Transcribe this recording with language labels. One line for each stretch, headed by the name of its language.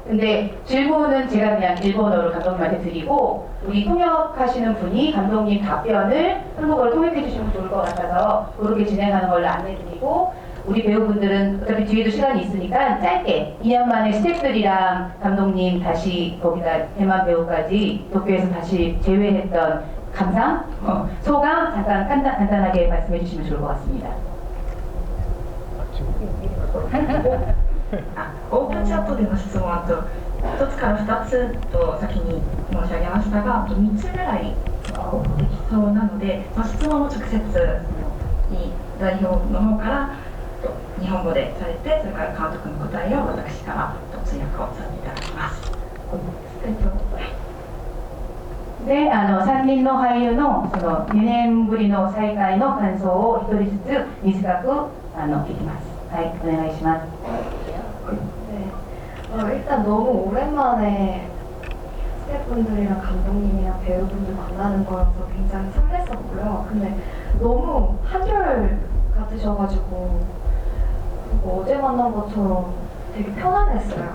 Korean: 근데 질문은 제가 그냥 일본어로 감독님한테 드리고 우리 통역하시는 분이 감독님 답변을 한국어로 통역해 주시면 좋을 것 같아서 그렇게 진행하는 걸로 안내드리고 우리 배우분들은 어차피 뒤에도 시간이 있으니까 짧게 2년 만에 스태프들이랑 감독님 다시 거기다 대만 배우까지 도쿄에서 다시 재회했던 감상, 소감 잠깐 간단하게 말씀해 주시면 좋을 것 같습니다.
Japanese: オープンチャットでの質問と1つから2つと先に申し上げましたが、3つぐらいできそうなので、質問を直接に代表の方から日本語でされて、それから監督の答えを私から通訳をさせていただきます。で、3人の俳優のその2年ぶりの再会の感想を1人ずつ短く聞きます。はい、お願いします。
Korean: 네. 일단 너무 오랜만에 스태프분들이랑 감독님이랑 배우분들 만나는 거라서 굉장히 설렜었고요. 근데 너무 한결 같으셔가지고 어제 만난 것처럼 되게 편안했어요.